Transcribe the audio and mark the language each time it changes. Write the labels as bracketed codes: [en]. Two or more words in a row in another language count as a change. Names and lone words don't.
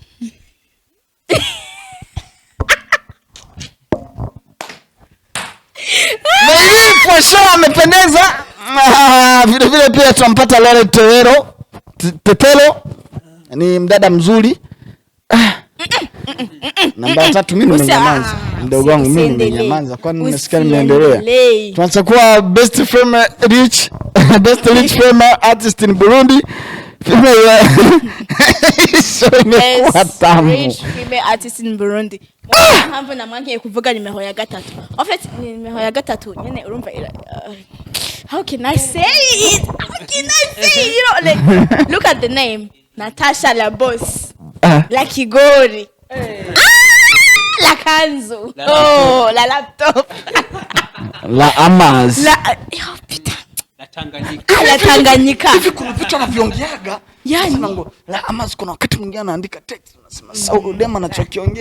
[sw] Baby kwa show amependeza. Vile pia tunampata Lale Tetelo. Ni mdada mzuri. Namba 3 mimi nimenyamaza. Mdogo wangu mimi nimenyamaza, kwani nimesikia nimeendelea. [en] Tunachukua best female rich artist in Burundi. Female female artist in Burundi. [rn] Hambo na mwanke kuvuga nimero ya gatatu. [fr] En fait [rn] nimero ya gatatu nyene urumva [en] how can I say it? You know, like, look at the name. Natacha la boss. La Kigori. La kanzu. La laptop. La Amaz. Putain. La Tanganyika. [sw] Hivi kuna vitu anaviongeaga. Yani la Amaz, kuna wakati mwingine anaandika text unasema sawa dema anachokiongea